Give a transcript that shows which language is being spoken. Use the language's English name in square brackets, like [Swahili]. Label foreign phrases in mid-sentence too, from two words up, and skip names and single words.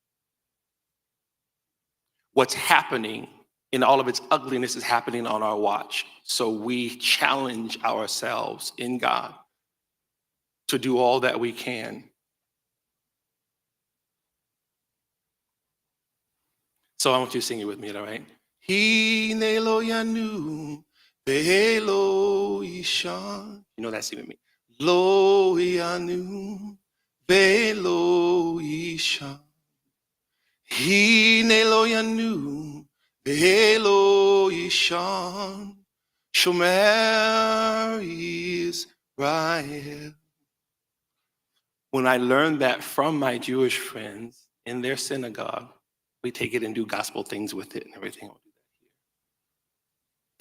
[English] What's happening in all of its ugliness is happening on our watch. So we challenge ourselves in God to do all that we can. So I want you to sing it with me, all right? [Hebrew] הנה לא ינום ולא יישן. [English] You know that, sing with me. [Hebrew] לא ינום ולא יישן. הנה לא ינום ולא יישן. שומר ישראל. [English] When I learned that from my Jewish friends in their synagogue, we take it and do gospel things with it and everything. We'll do that here.